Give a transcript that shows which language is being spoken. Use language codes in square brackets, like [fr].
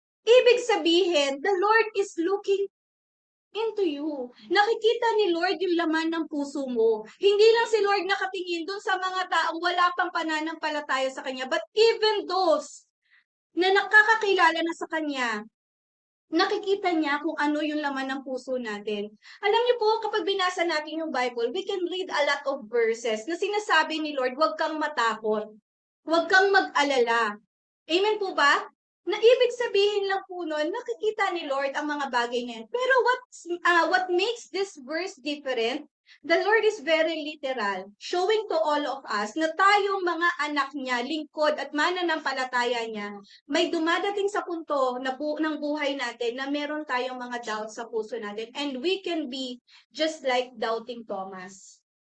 [tl] Ibig sabihin, [en] the Lord is looking into you. [tl] Nakikita ni Lord yung laman ng puso mo. Hindi lang si Lord nakatingin dun sa mga taong wala pang pananampalataya sa Kanya, [en] but even those [tl] na nakakakilala na sa Kanya, nakikita niya kung ano yung laman ng puso natin. Alam niyo po, kapag binasa natin yung Bible, [en] we can read a lot of verses [tl] na sinasabi ni Lord, huwag kang matakot, huwag kang mag-alala. Amen po ba? Na ibig sabihin lang po nun, nakikita ni Lord ang mga bagay na yan. [en] Pero what makes this verse different? The Lord is very literal, showing to all of us [tl] na tayong mga anak niya, lingkod at mananampalataya niya, may dumadating sa punto ng buhay natin na meron tayong mga doubts sa puso natin. [en] And we can be just like doubting Thomas.